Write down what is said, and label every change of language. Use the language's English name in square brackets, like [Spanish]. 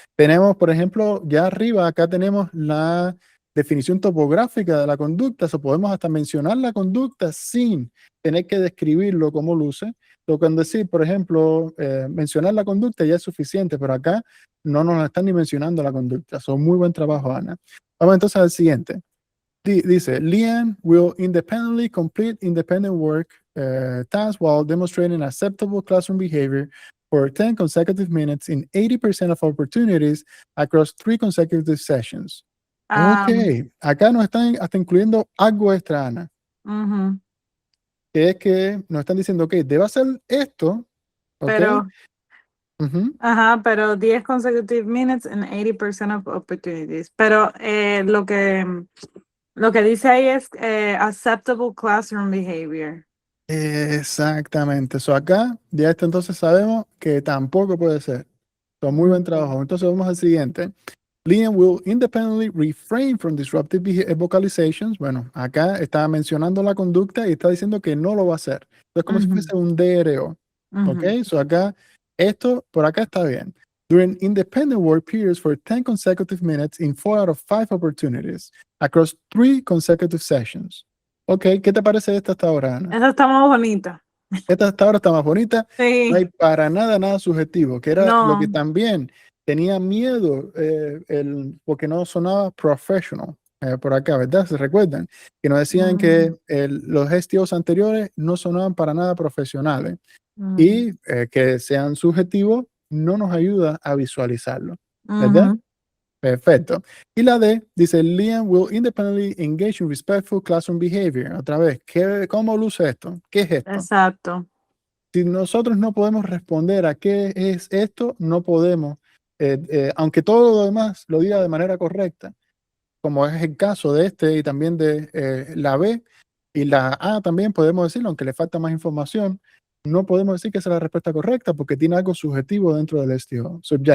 [Spanish] Tenemos, por ejemplo, ya arriba, acá tenemos la definición topográfica de la conducta. Podemos hasta mencionar la conducta sin tener que describirlo cómo luce. Cuando decir, por ejemplo, mencionar la conducta ya es suficiente, pero acá no nos están ni mencionando la conducta. Muy buen trabajo, Ana. Vamos entonces al siguiente. [English] Dice, Liam will independently complete independent work tasks while demonstrating acceptable classroom behavior for 10 consecutive minutes in 80% of opportunities across 3 consecutive sessions. Ok, Ah, [Spanish] acá nos están hasta incluyendo algo extra, Ana, ujú. que es que nos están diciendo, ok, debe hacer esto, ok. Pero, Ujú. pero [English] 10 consecutive minutes and 80% of opportunities. [Spanish] Pero lo que dice ahí es [English] acceptable classroom behavior. [Spanish] Exactamente. Acá ya entonces sabemos que tampoco puede ser. Muy buen Ujú. trabajo. Entonces vamos al siguiente. [English] Liam will independently refrain from disruptive vocalizations. [Spanish] Bueno, acá está mencionando la conducta y está diciendo que no lo va a hacer. Es como si Ujú, fuese un DRO. ¿Ok? ujú. Acá, esto por acá está bien. [English] During independent work periods for 10 consecutive minutes in 4 out of 5 opportunities across 3 consecutive sessions. [Spanish] Ok, ¿qué te parece esta hasta ahora, Ana? Esa está más bonita. Esta hasta ahora está más bonita. No hay Sí, para nada subjetivo, que era lo que no. también tenía miedo, porque no sonaba professional, por acá, ¿verdad? ¿Se recuerdan? Que nos decían Mm, que los STOs anteriores no sonaban para nada profesionales ujú, y que sean subjetivos no nos ayuda a visualizarlo, ¿verdad? ujú. Perfecto. Y la D dice, [English] Liam will independently engage in respectful classroom behavior. [Spanish] Otra vez, ¿cómo luce esto? ¿Qué es esto? Exacto. Si nosotros no podemos responder a qué es esto, no podemos, aunque todo lo demás lo diga de manera correcta, como es el caso de este y también de la B y la A también podemos decirlo, aunque le falta más información, no podemos decir que esa es la respuesta correcta porque tiene algo subjetivo dentro del STO, subjective.